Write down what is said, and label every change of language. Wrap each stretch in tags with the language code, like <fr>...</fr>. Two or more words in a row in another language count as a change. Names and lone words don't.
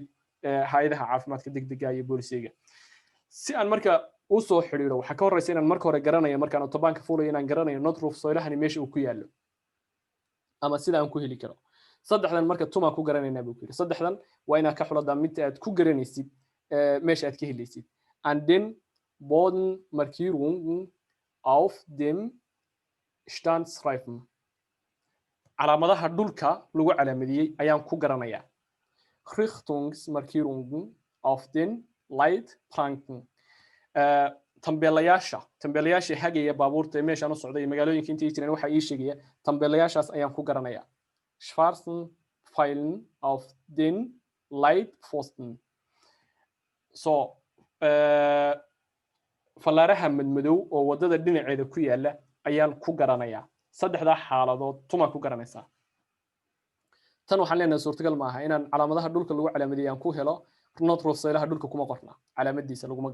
<so>hay'adaha caafimaadka degdega iyo booliska si aan marka u soo xiriiro waxa ka horeysa inaan marka hore garanayo markaan autobaanka fuulayo inaan garanayo notrufsäulahani meesha uu ku yaalo ama sida aan ku heli karo saddexdan marka tuma ku garanaynaa buu yiri saddexdan waa inaad ka xuladaa mid aad ku garanaysid meesha aad ka helaysid</so> <en>and then</en> <de>Bodenmarkierungen auf dem Standstreifen</de> <so>calaamadaha dhulka lagu calaamadiyay ayaan ku garanayaa</so> <de>Richtungsmarkierungen auf den Leitplanken</de> <so>tambeelayaasha hagaya baabuurta meeshaan u socday magaalooyinka intii jireen waxa ii sheegaya tambeelayaashaas ayaan ku garanayaa</so> <de>schwarzen Pfeilen auf den Leitpfosten</de> <so>so falaaraha madmadow oo wadada dhinaceeda ku yaala ayaan ku garanayaa saddexda xaaladood tuma ku garanaysaa tan waxaan leenahay suurtagal ma aha inaan calaamadaha dhulka lagu calaamadiyo aan ku helo notrufsäulaha dhulka kuma qorna calaamadiisa laguma</so>